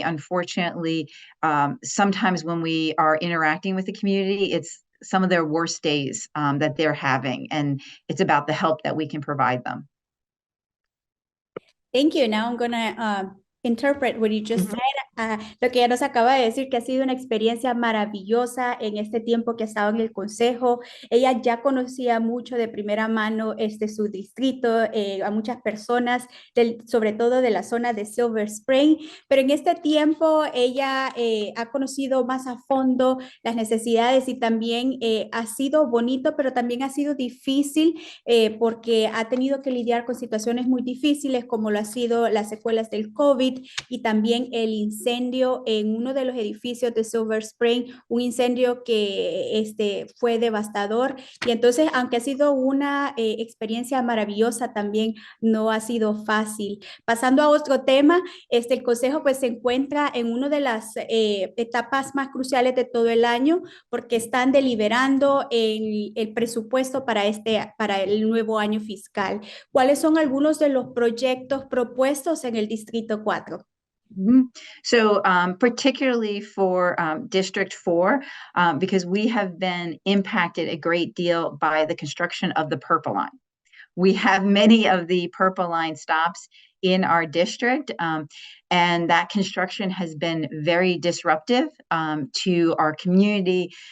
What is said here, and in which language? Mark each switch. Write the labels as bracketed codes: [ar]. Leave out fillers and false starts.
[en] Unfortunately, sometimes when we are interacting with the community, it's some of their worst days that they're having, and it's about the help that we can provide them. Thank you. Now I'm going to interpret what you just said. [es] Lo que ella nos acaba de decir, que ha sido una experiencia maravillosa en este tiempo que ha estado en el consejo. Ella ya conocía mucho de primera mano su distrito, a muchas personas, sobre todo de la zona de Silver Spring, pero en este tiempo ella ha conocido más a fondo las necesidades y también ha sido bonito, pero también ha sido difícil porque ha tenido que lidiar con situaciones muy difíciles como lo ha sido las secuelas del COVID y también el incendio en uno de los edificios de Silver Spring, un incendio que fue devastador. Y entonces, aunque ha sido una experiencia maravillosa, también no ha sido fácil. Pasando a otro tema, el consejo pues se encuentra en una de las etapas más cruciales de todo el año porque están deliberando el presupuesto para el nuevo año fiscal. ¿Cuáles son algunos de los proyectos propuestos en el Distrito 4? [en] So particularly for District 4, because we have been impacted a great deal by the construction of the Purple Line. We have many of the Purple Line stops in our district. And that construction has been very disruptive to our community.